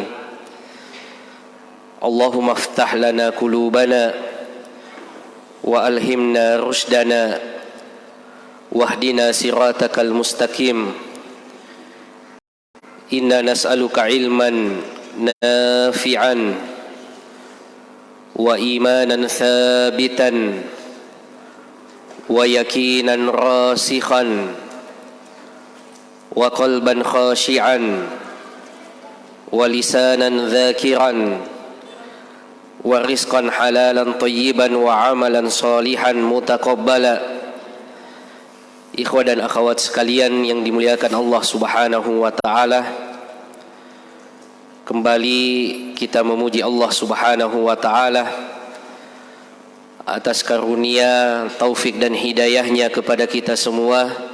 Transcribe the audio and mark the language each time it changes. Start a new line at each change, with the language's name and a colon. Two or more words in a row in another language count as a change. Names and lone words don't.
Arabic: اللهم افتح لنا قلوبنا وألهمنا رشدنا واهدنا صراطك المستقيم. إنا نسألك علما نافعا وإيمانا ثابتا ويقينا راسخا وقلبا خاشعا ولسانا ذاكرا ورزقا حلالا طيبا وعملا صالحا متقبلا.
Indonesian: Ikhwah dan akhwat sekalian yang dimuliakan Allah
Arabic: سبحانه وتعالى,
Indonesian: kembali kita memuji Allah
Arabic: سبحانه وتعالى
Indonesian: atas karunia, taufik dan hidayahnya kepada kita semua,